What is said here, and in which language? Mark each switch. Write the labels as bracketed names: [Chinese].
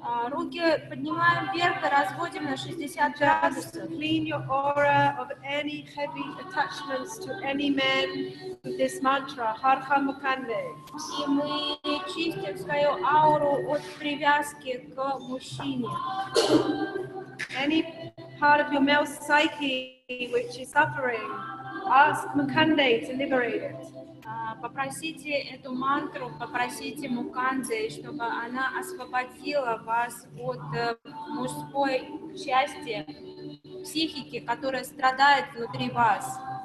[Russian] Руки поднимаем вверх и разводим на 60 [English] Just [Russian] градусов. [English] clean your aura of any heavy attachments to any men with this mantra, Harha Mukande. [Russian] И мы чистим свою ауру от привязки к мужчине. [English] Any part of your male psyche which is suffering, ask Mukande to liberate it. [Russian] Попросите эту мантру, попросите Муканды, чтобы она освободила вас от мужской части психики, которая страдает внутри вас.